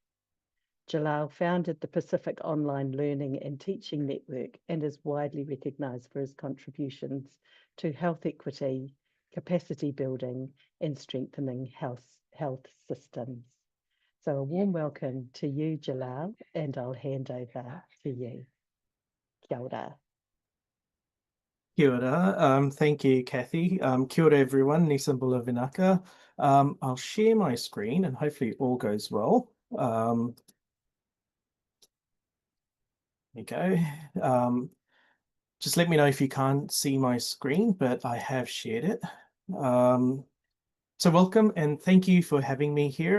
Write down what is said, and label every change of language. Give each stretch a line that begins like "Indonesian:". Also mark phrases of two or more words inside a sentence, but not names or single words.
English: Jalal founded the Pacific Online Learning and Teaching Network and is widely recognised for his contributions to health equity, capacity building, and strengthening health systems. So a warm welcome to you, Jalal, and I'll hand over to you.
Māori: Kia ora. Kia ora.
English: Thank you, Kathy.
Māori: Kia ora,
Fijian: everyone. Nisambula vinaka.
English: I'll share my screen and hopefully all goes well. There you go. Just let me know if you can't see my screen, but I have shared it. So welcome and thank you for having me here.